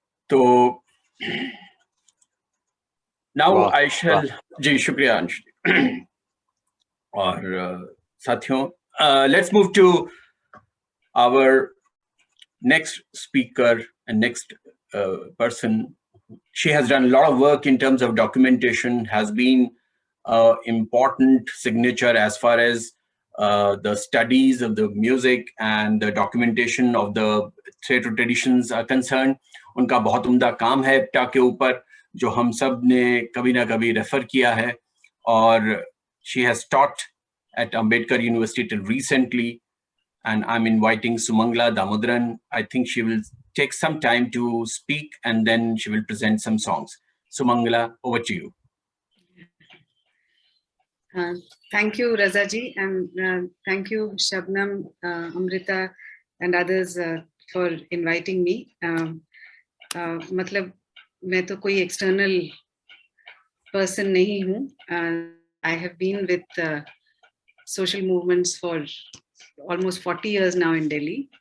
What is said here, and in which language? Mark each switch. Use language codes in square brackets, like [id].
[hi] तो [en] now I shall, [hi] जी शुक्रिया अंश जी। और साथियों, [en] Let's move to our next speaker and next person. She has done a lot of work in terms of documentation, has been an important signature as far as the studies of the music and the documentation of the theatre traditions are concerned. [hi] उनका बहुत उम्दा काम है इप्टा के ऊपर, जो हम सब ने कभी ना कभी रेफर किया है, और [en] she has taught at Ambedkar University till recently. And I'm inviting Sumangla Damodaran. I think she will take some time to speak and then she will present some songs. Sumangla, over to you. Thank you, Raza ji, and thank you, Shabnam, Amrita, and others for inviting me. [hi] मतलब मैं तो कोई [en] external person [hi] नहीं हूँ. [en] I have been with social movements for almost 40 years now in Delhi.